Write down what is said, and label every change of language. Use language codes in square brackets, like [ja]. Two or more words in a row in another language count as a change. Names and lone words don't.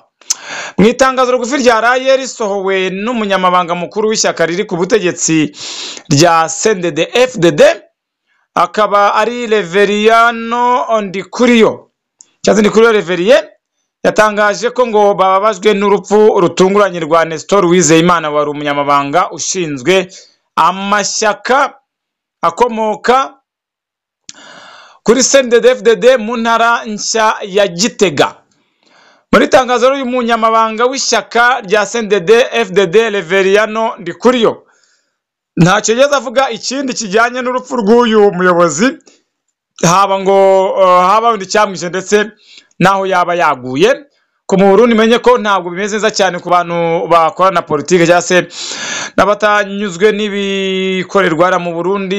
[rw] Mu itangazo rugufi rya raye risohowe n'umunyamabanga mukuru w'ishyaka riri ku butegetsi rya CNDD-FDD akaba ari Reveriyano Ndikuriyo Reveriye, yatangaje ko ngo bababajwe n'urupfu rutunguranye rwa Nestor Uwizeyimana wari umunyamabanga ushinzwe amashyaka akomoka kuri CNDD-FDD mu ntara nshya ya Gitega. Muri tangazo y'uyu munyamabanga w'ishyaka rya CNDD-FDD Reveriyano Ndikuriyo ntacyo yigeze avuga ikindi kijyanye n'urupfu rw'uyu muyobozi, haba ndi cyamwishe ndetse naho yaba yaguye. Ko mu Burundi menye ko ntabwo bimeze neza cyane ku bantu bakora na politike cyangwa se n'abatanyuzwe n'ibikorerwa mu Burundi.